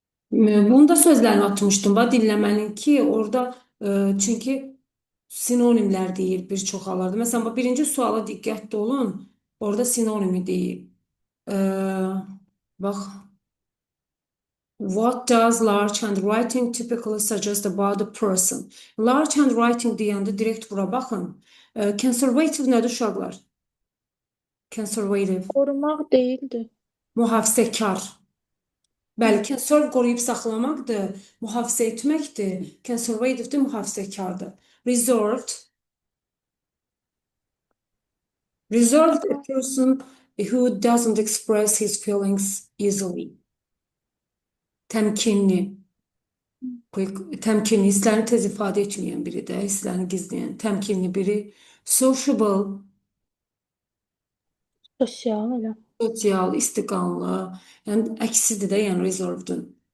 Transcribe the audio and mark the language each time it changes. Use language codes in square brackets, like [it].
[az] Bunu da sözlərini atmışdım. Dinləmənin ki, orada çünki sinonimlər deyir bir çox hallarda. Məsələn, birinci suala diqqətli olun. Orada sinonimi deyir. E, bax, [en] what does large handwriting typically suggest about the person? Large handwriting [az] deyəndə direkt bura baxın. Conservative nədir uşaqlar? [en] Conservative. [az] Qorumaq deyildi. Mühafizəkar. Bəli, conserve qoruyub saxlamaqdır, mühafizə etməkdir. Conservative də mühafizəkardır. [en] Reserved. Reserved a person who doesn't express his feelings easily. [az] Təmkinli. Təmkinli, hisslərini tez ifadə etməyən biridir, hisslərini gizləyən, təmkinli biri. [en] Sociable, [az] Sosial elə. sosial, istiqanlı, yəni əksidir də, yəni reserved'ın.